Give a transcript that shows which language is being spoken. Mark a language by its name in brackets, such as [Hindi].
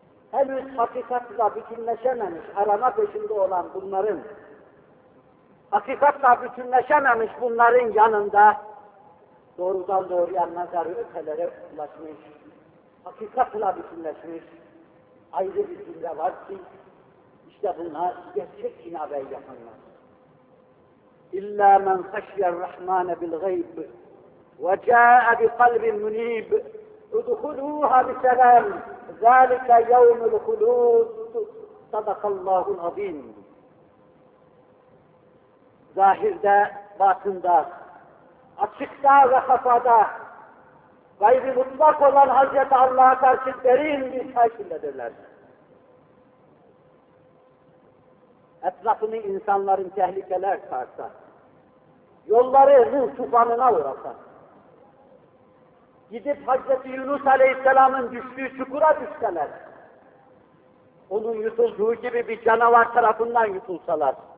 [Turkish] Henüz hakikatla bütünleşememiş, arama peşinde olan bunların, hakikatla bütünleşememiş bunların yanında doğrudan doğruya nazarı ötelere ulaşmış, hakikatla bütünleşmiş, ayrı bir cümle var ki, işte bunlar gerçek inabeyi yapanlar. [Arabic] اِلَّا مَنْ خَشْيَ الرَّحْمَانَ بِالْغَيْبِ وَجَاءَ بِقَلْبٍ مُنِيبِ اُدْخُلُوهَا بِسَلَامٍ ذَٰلِكَ يَوْمُ الْخُلُودُ صَدَقَ اللّٰهُ الْعَظ۪يمُ [Turkish] Zahirde, batında, açıkta ve kafada, gayb-i mutlak olan Hazreti Allah'a karşı derin bir saygındadırlar. Etrafını insanların tehlikeler sarsa, yolları ruh tufanına uğrasa, gidip Hazreti Yunus Aleyhisselam'ın düştüğü çukura düşseler, onun yutulduğu gibi bir canavar tarafından yutulsalar,